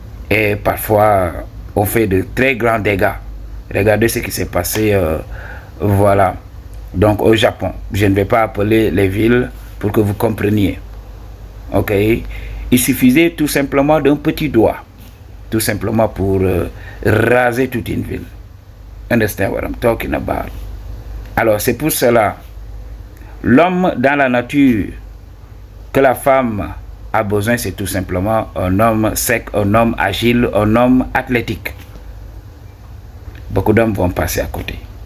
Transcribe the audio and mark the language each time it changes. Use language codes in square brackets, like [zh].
[fr] Et parfois, on fait de très grands dégâts. Regardez ce qui s'est passé, voilà. Donc au Japon, je ne vais pas appeler les villes pour que vous compreniez. Ok, il suffisait tout simplement d'un petit doigt, tout simplement pour raser toute une ville. [en] Understand what I'm talking about? [fr] Alors c'est pour cela, l'homme dans la nature que la femme a besoin, c'est tout simplement un homme sec, un homme agile, un homme athlétique. Beaucoup d'hommes vont passer à côté.